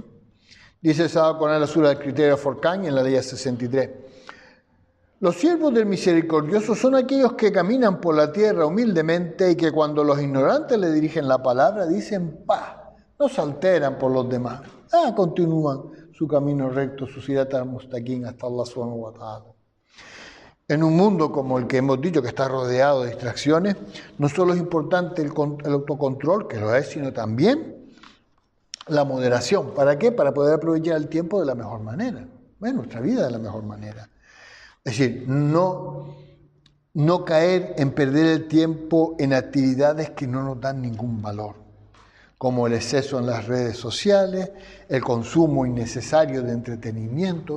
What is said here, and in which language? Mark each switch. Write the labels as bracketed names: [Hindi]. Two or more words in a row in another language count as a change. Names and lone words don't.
[Spanish] Dice el Sagrado Corán en la sura del criterio Forcán en la ley 63. Los siervos del misericordioso son aquellos que caminan por la tierra humildemente y que cuando los ignorantes le dirigen la palabra dicen paz, no se alteran por los demás. Continúan su camino recto, su [Arabic] صراط المستقيم [Spanish] hasta Allah [Arabic] سبحانه وتعالى. [Spanish] En un mundo como el que hemos dicho que está rodeado de distracciones, no solo es importante el autocontrol, que lo es, sino también la moderación. ¿Para qué? Para poder aprovechar el tiempo de la mejor manera, nuestra vida de la mejor manera. Es decir, no caer en perder el tiempo en actividades que no nos dan ningún valor, como el exceso en las redes sociales, el consumo innecesario de entretenimiento.